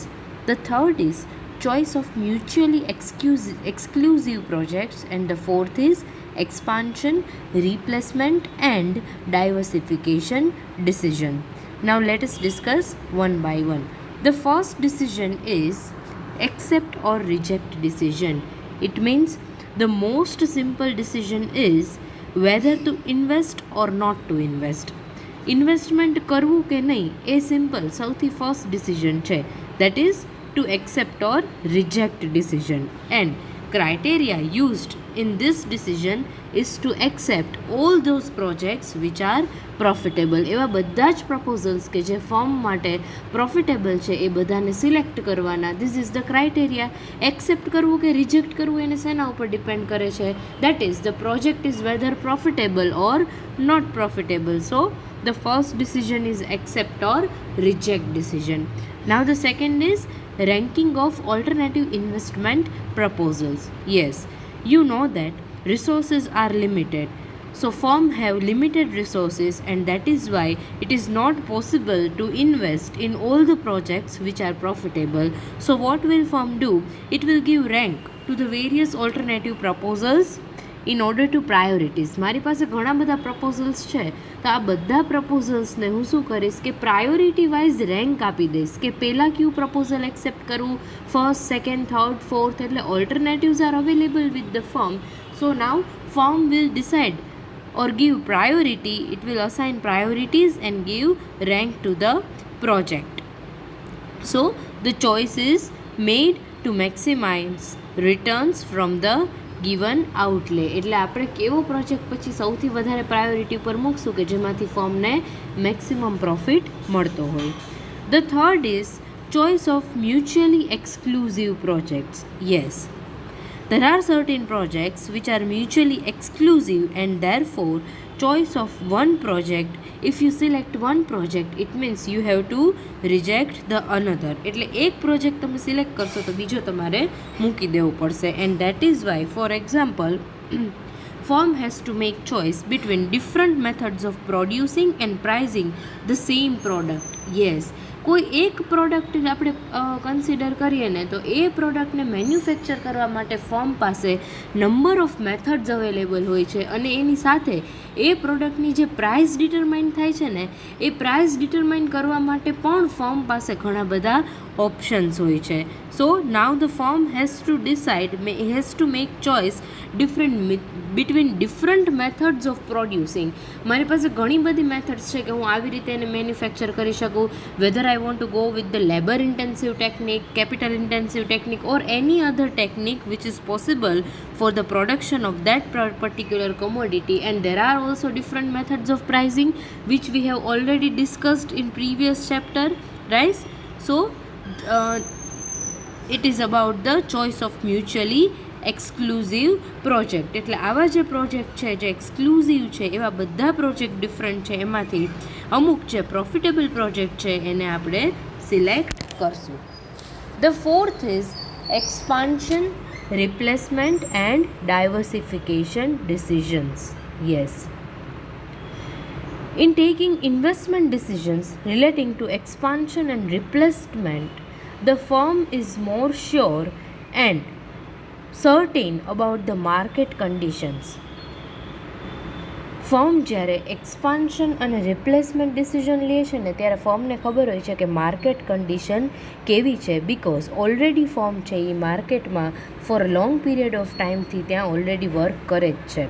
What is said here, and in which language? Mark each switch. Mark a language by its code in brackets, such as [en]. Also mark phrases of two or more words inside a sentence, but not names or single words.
[en] The third is choice of mutually exclusive projects, and the fourth is expansion, replacement and diversification decision. Now let us discuss one by one. The first decision is accept or reject decision. It means the most simple decision is whether to invest or not to invest. [gu] ઇન્વેસ્ટમેન્ટ કરવું કે નહીં એ સિમ્પલ સૌથી [en] first decision [gu] છે. [en] That is to accept or reject decision. એન્ડ criteria used in this decision is to accept all those projects which are profitable. [gu] એવા બધા જ પ્રપોઝલ્સ કે જે ફર્મ માટે પ્રોફિટેબલ છે એ બધાને સિલેક્ટ કરવાના. [en] This is the criteria. [gu] એક્સેપ્ટ કરવું કે રિજેક્ટ કરવું એને શેના ઉપર ડિપેન્ડ કરે છે? [en] That is the project is whether profitable or not profitable. સો the first decision is accept or reject decision. Now the second is ranking of alternative investment proposals. Yes, you know that resources are limited. So firm have limited resources, and that is why it is not possible to invest in all the projects which are profitable. So what will firm do? It will give rank to the various alternative proposals in order to priorities. [gu] મારી પાસે ઘણા બધા પ્રપોઝલ્સ છે, તો આ બધા પ્રપોઝલ્સને હું શું કરીશ કે [en] priority wise [gu] રેન્ક આપી દઈશ કે પહેલાં કયું પ્રપોઝલ એક્સેપ્ટ કરવું, [en] first, second, third, fourth. એટલે alternatives are available with the firm. so now firm will decide or give priority. It will assign priorities and give rank to the project. So the choice is made to maximize returns from the given outlay. [gu] એટલે આપણે કેવો પ્રોજેક્ટ પછી સૌથી વધારે પ્રાયોરિટી ઉપર મૂકશું કે જેમાંથી ફર્મને [en] maximum profit [gu] મળતો હોય. [en] The third is choice of mutually exclusive projects. યસ, there are certain projects which are mutually exclusive, and therefore choice of one project, if you select one project it means you have to reject the another. [gu] એટલે એક પ્રોજેક્ટ તમે સિલેક્ટ કરશો તો બીજો તમારે મૂકી દેવો પડશે. [en] and that is why, for example, firm has to make choice between different methods of producing and pricing the same product. Yes, [gu] કોઈ એક પ્રોડક્ટ આપણે કન્સિડર કરીએ ને તો એ પ્રોડક્ટને મેન્યુફેક્ચર કરવા માટે ફર્મ પાસે [en] number of methods available [gu] હોય છે, અને એની સાથે એ પ્રોડક્ટની જે [en] price determine [gu] થાય છે ને એ [en] price determine [gu] કરવા માટે પણ ફર્મ પાસે ઘણા બધા ઓપ્શન્સ હોય છે. [en] So now the firm has to decide, has to make choice between different methods of producing. [gu] મારી પાસે ઘણી બધી મેથડ્સ છે કે હું આવી રીતે એને મેન્યુફેક્ચર કરી શકું. [en] વેધર I want to go with the labor intensive technique, capital intensive technique or any other technique which is possible for the production of that particular commodity. And there are also different methods of pricing which we have already discussed in previous chapter, right? So it is about the choice of mutually exclusive project. [gu] એટલે આવા જે પ્રોજેક્ટ છે જે એક્સક્લુઝિવ છે એવા બધા પ્રોજેક્ટ ડિફરન્ટ છે, એમાંથી અમુક જે [en] profitable project [gu] છે એને આપણે સિલેક્ટ કરશું. [en] The fourth is expansion, replacement and diversification decisions. યસ, in taking investment decisions relating to expansion and replacement, the firm is more sure and certain about the market conditions. [gu] ફર્મ જ્યારે એક્સપાન્શન અને [en] replacement decision [gu] લે છે ને ત્યારે ફર્મને ખબર હોય છે કે [en] market condition [gu] કેવી છે, [en] because already firm [gu] છે એ માર્કેટમાં [en] for long period of time [gu] ત્યાં [en] already work [gu] કરે જ છે.